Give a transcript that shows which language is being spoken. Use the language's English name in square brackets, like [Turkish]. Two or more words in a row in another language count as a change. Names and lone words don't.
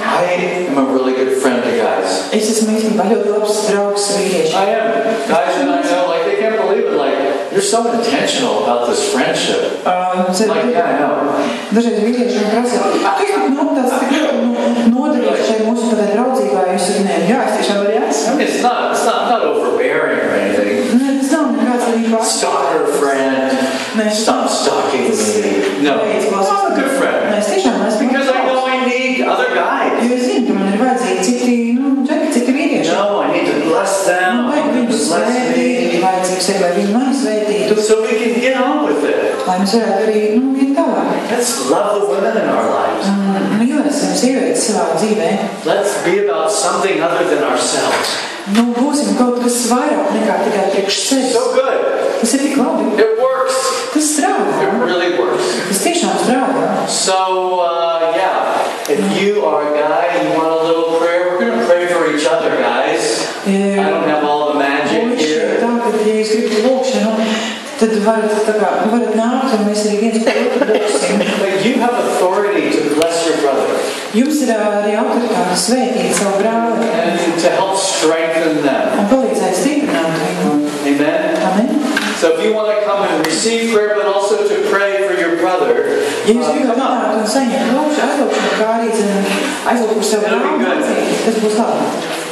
[English] I am a really good friend to guys. [Latvian] Es esmu īstenībā ļoti labs draugs vīrieši. [English] I am. Guys and I know, like, they can't believe it. Like, you're so intentional about this friendship. Like, yeah, I know. [Latvian] Dažreiz vīrieši man prasa, kas tu tāds tik nodarīgs šai mūsu tādai draudzībā, jūs sakat, nē, jā, es tiešām arī esmu. [English] I mean, it's not overbearing or anything. [Latvian] Nē, tas nav nekāds arī pārs. [English] Stalker friend. Stop stalking me. No. I'm a good friend. [Latvian] Nē, es tiešām esmu. [English] Because I know I need other guys. [Latvian] Jo es zinu, ka man ir vajadzīgi citi vīrieši. [English] No, I need to bless them. [Latvian] Vajag viņus svētīt, vajadzīgi sevi, lai viņi mani svētītu. [English] So we can get on with it. [Latvian] Lai mēs varētu arī, iet tālāk. [English] Let's love the women in our lives. [Latvian] Mīlēsim sievietes savā dzīvē. [English] Let's be about something other than ourselves. [Latvian] Būsim kaut kas vairāk nekā tikai priekš sevis. [English] So good. [Latvian] Tas ir tik labi. [English] It works. [Latvian] Tas strādā. [English] It really works. [Latvian] Tas tiešām strādā. [English] So, if you are a guy and you want a little prayer, we're going to pray for each other, guys. I don't have all the magic here. [Latvian] Tātad, ja jūs gribat lūkšanu, tad varat nākt un mēs arī viens par otru lūksim. [English] But you have authority to bless your brother. [Latvian] Jums ir arī autoritāte svētīt savu brāli. [English] And to help strengthen them. [Latvian] Un palīdzēt stiprināt viņu. [English] Amen? Amen. So if you want to come and receive prayer, but also to pray for your brother, [Latvian] ja jūs gribat nākt un saņemt lūkšanu, aizlūkšanu, kā arī aizlūkšu savu brāli, tas būs labi.